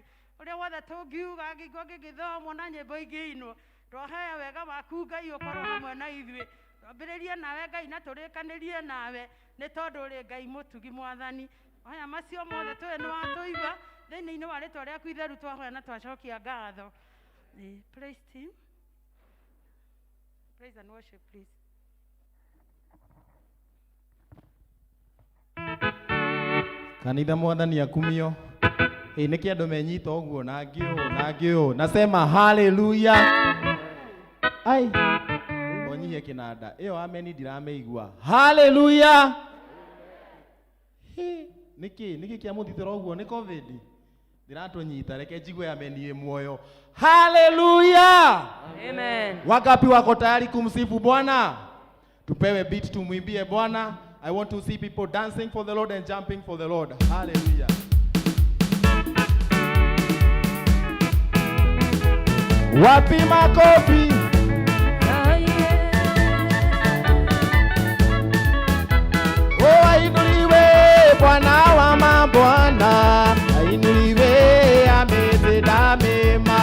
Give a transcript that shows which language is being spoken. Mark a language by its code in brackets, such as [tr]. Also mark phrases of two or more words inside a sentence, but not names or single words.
[ki] Ũrĩa wothe tũngiuga ngĩigua gĩgĩthomwo na nyĩmbo ingĩinwo twahoya wega waku Ngai ũkorwo hamwe na ithuĩ. Twambĩrĩrie nawe Ngai na tũrĩkanĩrie nawe nĩ tondũ ũrĩ Ngai mũtugi Mwathani. Twahoya macio mothe tũĩ nĩ watũigua thĩinĩ-inĩ wa rĩtwa rĩaku itheru twahoya na twacokia ngatho. [en] Praise team. Praise and worship please. [ki] Kanitha Mwathani akumio. Nĩkĩ andũ menyita ũguo na ngĩũ [sw] nasema haleluya. [ki] Ai onyihie kĩnanda ĩyo ameni ndiramĩigua. Haleluya. Nĩkĩ kĩa mũthitũra ũguo nĩ covid ndiratũnyita reke njigue ameni muoyo. Haleluya. Amen. [sw] Wangapi wako tayari kumsifu Bwana? Tupewe beat tumwimbie Bwana. [en] I want to see people dancing for the Lord and jumping for the Lord. [sw] Hallelujah. Wapi makofi? Oh, ainuliwe Bwana wa mabwana, ainuliwe ametenda mema.